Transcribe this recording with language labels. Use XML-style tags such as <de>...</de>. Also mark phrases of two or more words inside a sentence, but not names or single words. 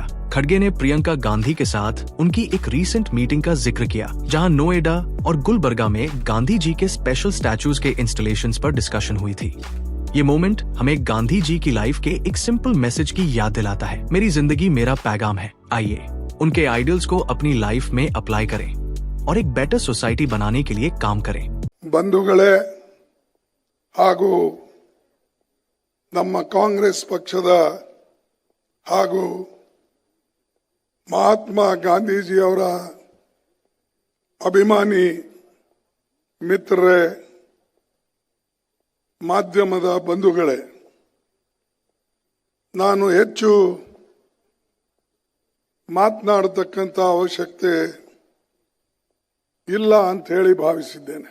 <hi>खड़गे ने प्रियंका गांधी के साथ उनकी एक</hi> <en>recent meeting</en> <hi>का जिक्र किया, जहां नोएडा और गुलबर्गा में गांधी जी के</hi> <en>special statues</en> <hi>के इंस्टॉलेशंस पर डिस्कशन हुई थी। ये मोमेंट हमें गांधी जी की लाइफ के एक</hi> <en>simple message</en> <hi>की याद दिलाता है, मेरी जिंदगी मेरा पैगाम है। आइए उनके आइडियल्स को अपनी लाइफ में अप्लाई करें और एक</hi> <en>better society</en> <hi>बनाने के लिए काम करें।</hi> <kn>बंधुಗಳೇ ಹಾಗೂ ನಮ್ಮ ಕಾಂಗ್ರೆಸ್ ಪಕ್ಷದ ಹಾಗೂ ಮಹಾತ್ಮ ಗಾಂಧೀಜಿಯವರ ಅಭಿಮಾನಿ ಮಿತ್ರರೇ, ಮಾಧ್ಯಮದ ಬಂಧುಗಳೇ, ನಾನು ಹೆಚ್ಚು ಮಾತನಾಡತಕ್ಕಂಥ ಅವಶ್ಯಕತೆ ಇಲ್ಲ ಅಂತ ಹೇಳಿ ಭಾವಿಸಿದ್ದೇನೆ.</kn>